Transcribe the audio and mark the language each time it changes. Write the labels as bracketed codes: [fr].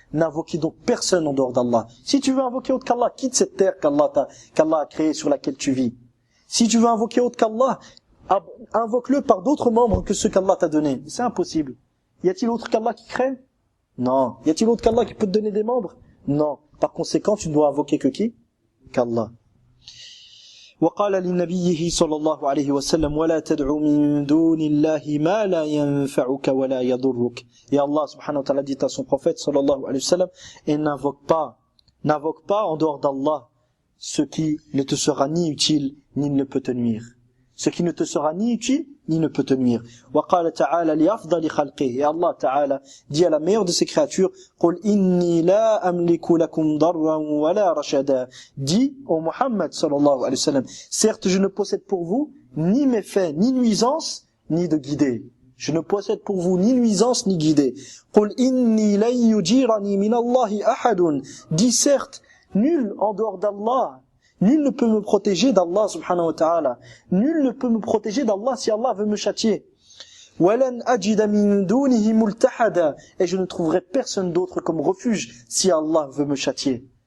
[fr] N'invoquez donc personne en dehors d'Allah. Si tu veux invoquer autre qu'Allah, quitte cette terre qu'Allah a créée sur laquelle tu vis. Si tu veux invoquer autre qu'Allah, invoque-le par d'autres membres que ceux qu'Allah t'a donnés. C'est impossible. Y a-t-il autre qu'Allah qui crée? Non. Y a-t-il autre qu'Allah qui peut te donner des membres? Non. Par conséquent, tu ne dois invoquer que qui? Qu'Allah. [ar] وقال لنبيه صلى الله عليه وسلم ولا تدع من دون الله ما لا ينفعك ولا يضرك. [fr] Et Allah subhanahu wa ta'ala dit à son prophète sallallahu alayhi wa sallam, et n'invoque pas en dehors d'Allah ce qui ne te sera ni utile ni ne peut te nuire. Ce qui ne te sera ni utile ni ne peut te nuire. [ar] وقال تعالى لأفضل خلقه. [fr] Et Allah ta'ala dit à la meilleure de ses créatures, [ar] قل إني لا أملك لكم ضرا ولا رشدا. [fr] Dis au Muhammad sallallahu alayhi wa sallam, certes je ne possède pour vous ni méfaits, ni nuisances, ni de guider. Je ne possède pour vous ni nuisance ni guidée. [ar] قل إني لن يجيرني من الله أحد. [fr] Dis certes, nul en dehors d'Allah, nul ne peut me protéger d'Allah subhanahu wa ta'ala. Nul ne peut me protéger d'Allah si Allah veut me châtier. [ar] وَلَنْ أَجِدَ مِن دُونِهِ مُلْتَحَدًا. [fr] Et je ne trouverai personne d'autre comme refuge si Allah veut me châtier.